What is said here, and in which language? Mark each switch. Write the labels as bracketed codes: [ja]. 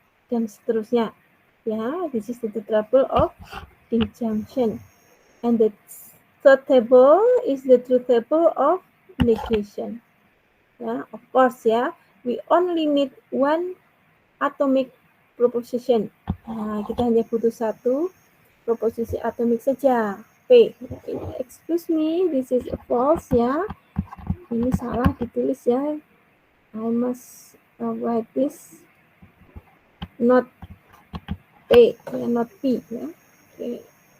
[id] Dan seterusnya. [en] Ya, this is the table of disjunction. And the third table is the truth table of negation. Ya, of course ya, we only need one atomic proposition. [id] Nah, kita hanya butuh satu proposisi atomik saja. P. [en] Excuse me, this is false ya. [id] Ini salah ditulis ya. [en] I must write this not P, not P ya. Okay.